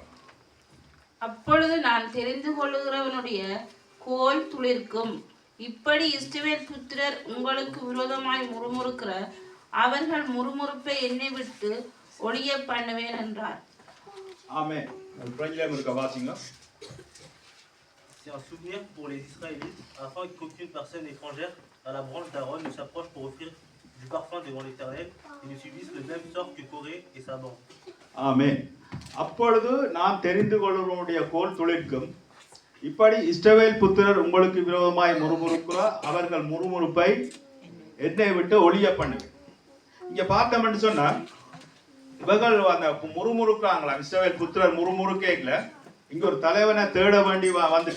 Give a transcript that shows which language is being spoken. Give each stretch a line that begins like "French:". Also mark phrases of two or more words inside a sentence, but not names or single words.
Tamil: அப்பொழுது நான் தெரிந்து கொள்ளுகிறவனுடைய கோல் துளிர்க்கும். இப்படி இஸ்ரவேல் புத்திரர் உங்களுக்கு விரோதமாய் முறுமுறுக்கிற அவர்கள் முறுமுறுப்பை என்னை விட்டு ஒழிய பண்ணுவேன் என்றார். ஆமென். பிரஞ்சலம் இருக்க வாசிங்க.
French: C'est un souvenir pour les Israélites, afin qu'aucune personne étrangère à la branche d'Aaron ne s'approche pour offrir du parfum devant l'Éternel et ne subisse le même sort que Corée et sa bande.
Tamil: ஆமென். அப்பொழுது நான் தெரிந்து கொள்ளுவனுடைய கோல் துளிர்க்கும். இப்படி இஸ்ரவேல் புத்திரர் உங்களுக்கு விரோதமாய் முறுமுறுக்கிறார், அவர்கள் முறுமுறுப்பை என்னை விட்டு ஒளிய பண்ணுவேன். இங்க பார்த்தோம்னு சொன்னா இவர்கள் அந்த முறுமுறுக்கிறாங்களா, இஸ்ரவேல் புத்திரர் முறுமுறுக்கேக்கல இங்க ஒரு தலைவனை தேட வேண்டி வந்துச்சு.